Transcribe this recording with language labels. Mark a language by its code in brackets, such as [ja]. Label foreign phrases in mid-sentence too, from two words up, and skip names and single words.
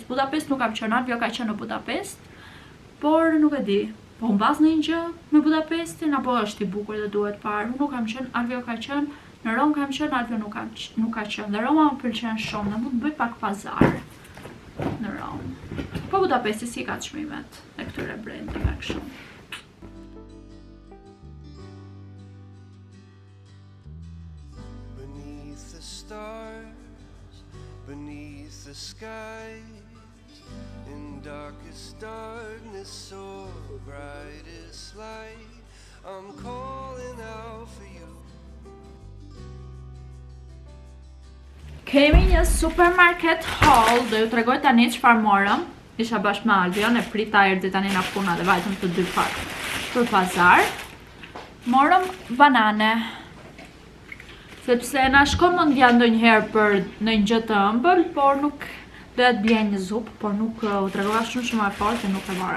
[sq] Budapest nuk kam qenë, Alvio ka qenë në Budapest, por nuk e di, po mbas në një gjë me Budapestin, apo është i bukur dhe duhet parë. Nuk kam qenë, Alvio ka qenë, në Rom kam qenë, Alvio nuk ka qenë. Dhe Roma më pëlqen shumë, dhe mund të bëj pak pazar në Rom. Po Budapesti si ka çmimet e këtyre brendeve kështu. [en] Beneath the skies, in darkest darkness, so brightest light, I'm calling out for you. [sq] Kemi një [en] supermarket haul, [sq] do ju tregoj tani çfarë morëm. Isha bashkë me Alvion, e prita erdhi tani nga puna dhe vajtëm të dy pak për pazar. Morëm banane. Sepse na shkon mendja ndonjëherë për ndonjë gjë të ëmbël, por nuk doja të blej një zupë, por nuk u tregova shumë e fortë dhe nuk e mora.